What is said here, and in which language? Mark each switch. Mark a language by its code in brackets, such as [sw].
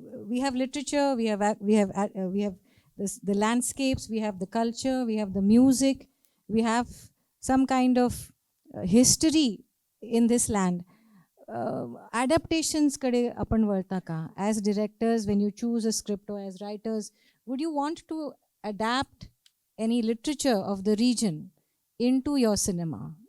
[en] We have literature, we have the landscapes, we have the culture, we have the music, we have some kind of history in this land. [mr] Adaptations कडे आपण वळता का? [en] As directors, when you choose a script, or as writers, would you want to adapt any literature of the region into your cinema?